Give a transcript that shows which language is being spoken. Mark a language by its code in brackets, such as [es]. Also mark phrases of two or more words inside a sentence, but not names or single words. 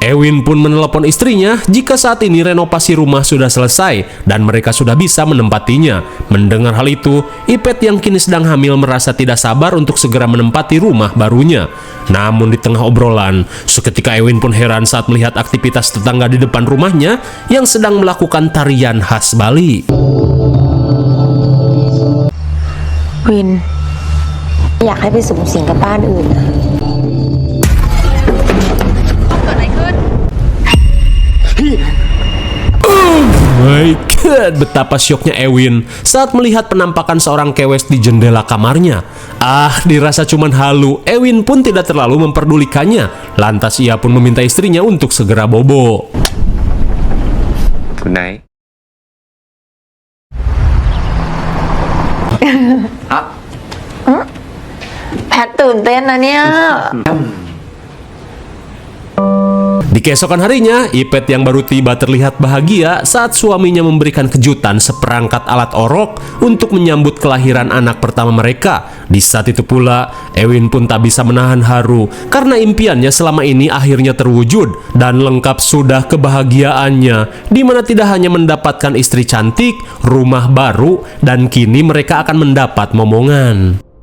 [id] Ewin pun menelepon istrinya jika saat ini renovasi rumah sudah selesai dan mereka sudah bisa menempatinya. Mendengar hal itu, Ipet yang kini sedang hamil merasa tidak sabar untuk segera menempati rumah barunya. Namun di tengah obrolan, seketika Ewin pun heran saat melihat aktivitas tetangga di depan rumahnya yang sedang melakukan tarian khas Bali. [th] Win, อยากให้ไปสูงสิงกับบ้านอื่นนะ [en] My God, [id] betapa syoknya Ewin saat melihat penampakan seorang kewes di jendela kamarnya. Dirasa cuman halu, Ewin pun tidak terlalu memperdulikannya. Lantas ia pun meminta istrinya untuk segera bobo. [en] Good night. [th] แพทตื่นเต้นนะเนี่ย [id] Di keesokan harinya, Ipet yang baru tiba terlihat bahagia saat suaminya memberikan kejutan seperangkat alat orok untuk menyambut kelahiran anak pertama mereka. Di saat itu pula, Ewin pun tak bisa menahan haru karena impiannya selama ini akhirnya terwujud dan lengkap sudah kebahagiaannya, di mana tidak hanya mendapatkan istri cantik, rumah baru, dan kini mereka akan mendapat momongan.